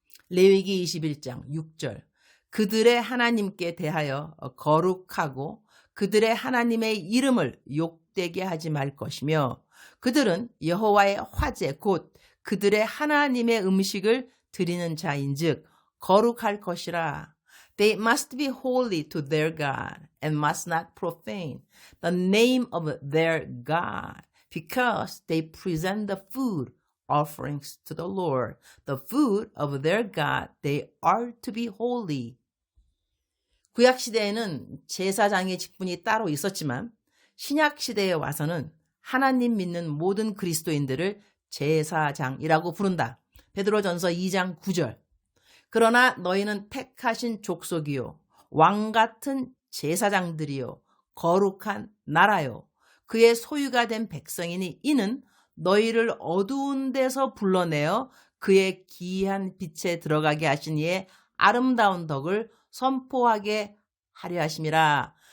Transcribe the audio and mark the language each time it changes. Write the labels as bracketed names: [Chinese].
[Korean] 레위기 21장 6절. 그들의 하나님께 대하여 거룩하고 그들의 하나님의 이름을 욕되게 하지 말 것이며 그들은 여호와의 화제 곧 그들의 하나님의 음식을 드리는 자인즉 거룩할 것이라. [English] They must be holy to their God and must not profane the name of their God. Because they present the food offerings to the Lord, the food of their God, they are to be holy. [Korean] 구약시대에는 제사장의 직분이 따로 있었지만 신약시대에 와서는 하나님 믿는 모든 그리스도인들을 제사장이라고 부른다. 베드로전서 2장 9절. 그러나 너희는 택하신 족속이요 왕같은 제사장들이요 거룩한 나라요 그의 소유가 된 백성이니 이는 너희를 어두운 데서 불러내어 그의 기이한 빛에 들어가게 하신 이의 아름다운 덕을 선포하게 하려 하심이라.